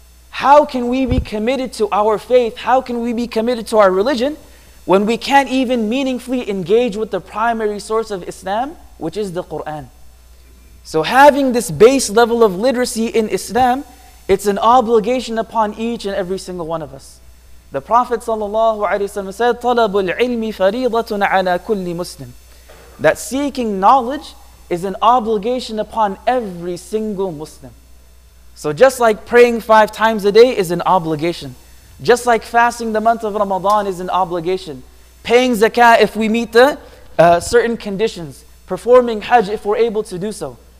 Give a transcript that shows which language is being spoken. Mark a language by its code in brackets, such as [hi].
[en] How can we be committed to our faith? How can we be committed to our religion when we can't even meaningfully engage with the primary source of Islam, which is the Quran? So having this base level of literacy in Islam, it's an obligation upon each and every single one of us. The Prophet ﷺ said, [ar] طَلَبُ الْعِلْمِ فَرِيضَةٌ عَلَى كُلِّ مُسْلِمٍ. [en] That seeking knowledge is an obligation upon every single Muslim. So just like praying 5 times a day is an obligation, just like fasting the month of Ramadan is an obligation, paying zakah if we meet the certain conditions, performing hajj if we're able to do so.